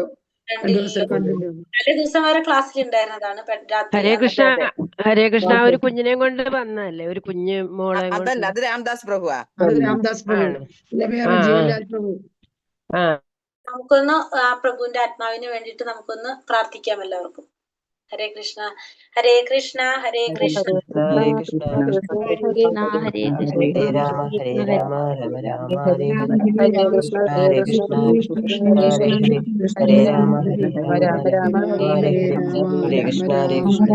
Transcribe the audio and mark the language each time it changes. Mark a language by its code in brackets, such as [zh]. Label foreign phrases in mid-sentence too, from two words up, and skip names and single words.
[ml] തലേ ദിവസം വരെ ക്ലാസ്സിൽ ഉണ്ടായിരുന്നതാണ്. ഹരേ കൃഷ്ണ ഹരേ കൃഷ്ണ. ഒരു കുഞ്ഞിനെ കൊണ്ട് വന്നല്ലേ, ഒരു കുഞ്ഞു മോളെ. അതല്ല, അത് രാംദാസ് പ്രഭുവാ. അത് രാംദാസ് പ്രഭു, ജീവൻലാൽ പ്രഭു. നമുക്കൊന്ന് ആ പ്രഭുവിന്റെ ആത്മാവിന് വേണ്ടിയിട്ട് നമുക്കൊന്ന് പ്രാർത്ഥിക്കാം എല്ലാവർക്കും. [sa] ഹരേ കൃഷ്ണ ഹരേ കൃഷ്ണ ഹരേ കൃഷ്ണ ഹരേ കൃഷ്ണ ഹരേ രാമ രാമ രാമ ഹരേ ഹരേ കൃഷ്ണ ഹരേ കൃഷ്ണ ഹരേ രാമ രാമ ഹരേ ഹരേ കൃഷ്ണ ഹരേ കൃഷ്ണ